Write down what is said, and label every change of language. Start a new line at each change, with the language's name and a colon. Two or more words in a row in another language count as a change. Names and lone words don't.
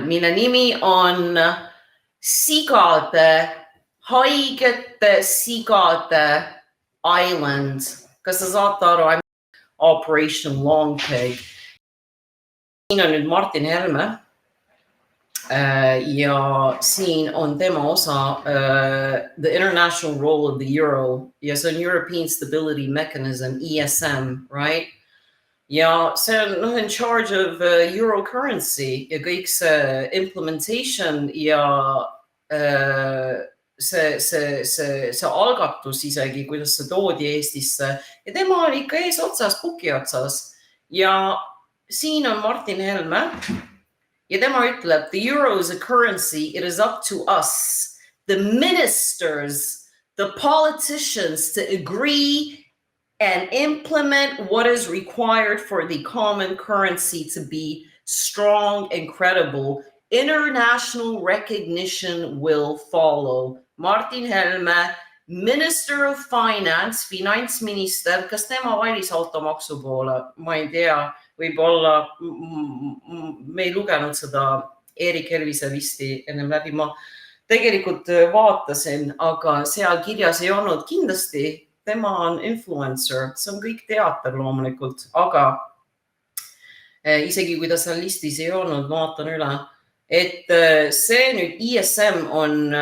Estonian: mille nimi on haigete sigade island. Kas sa saate aru? Operation Long Pig. Siin on nüüd Martin Helme ja siin on tema osa
English: the international role of the euro
Estonian: ja see on European Stability Mechanism, ESM, right? Ja see on
English: in charge of euro currency
Estonian: ja kõik see implementation ja see algatus isegi, kuidas see toodi Eestisse ja tema oli ikka ees otsas, puki otsas ja siin on Martin Helme ja tema ütleb,
English: the euro is a currency, it is up to us, the ministers, the politicians to agree and implement what is required for the common currency to be strong and credible. International recognition will follow. Martin Helme, Minister of Finance,
Estonian: finantsminister, kas tema valis automaksu poole? Ma ei tea, võib-olla me ei lugenud seda Erik Helvise listi ennem läbi. Ma tegelikult vaatasin, aga seal kirjas ei olnud kindlasti. Tema on influencer, see on kõik teater loomulikult, aga isegi kui ta seal listis ei olnud, vaatan üle, et see nüüd ESM on